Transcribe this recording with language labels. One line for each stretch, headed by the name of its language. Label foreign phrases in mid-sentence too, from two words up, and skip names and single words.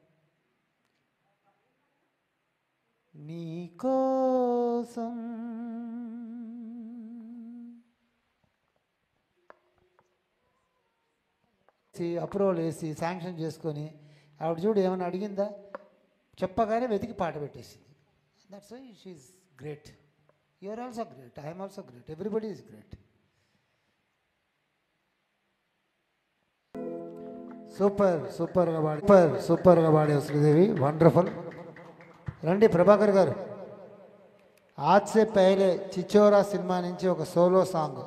Telugu: నీకోసం అప్రూవల్ వేసి శాంక్షన్ చేసుకొని ఆవిడ చూడు ఏమైనా అడిగిందా, చెప్పగానే వెతికి పాట పెట్టేసింది.
English: That's why she is great. You are also great, I'm also great, everybody is great.
Telugu: సూపర్గా పాడే శ్రీదేవి, వండర్ఫుల్. రండి ప్రభాకర్ గారు.
Hindi: आज से पहले
Telugu: చిచోరా సినిమా నుంచి ఒక సోలో సాంగ్.